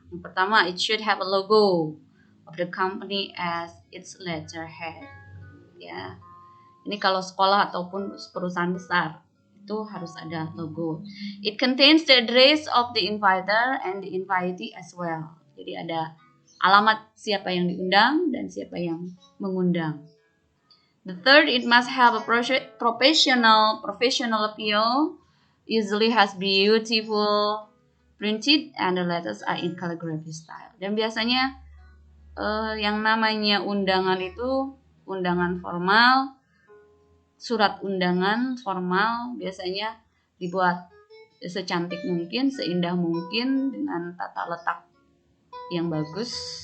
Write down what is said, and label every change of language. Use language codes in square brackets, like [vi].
[id] Yang pertama, [en] it should have a logo of the company as its letterhead. [id] Ya, ini kalau sekolah ataupun perusahaan besar itu harus ada logo. [en] It contains the address of the inviter and the invitee as well. [id] Jadi ada alamat siapa yang diundang dan siapa yang mengundang. [en] The third, it must have a professional appeal. Usually has beautiful printed and the letters are in calligraphy style. [id] Dan biasanya yang namanya undangan itu undangan formal, surat undangan formal biasanya dibuat secantik mungkin, seindah mungkin dengan tata letak yang bagus.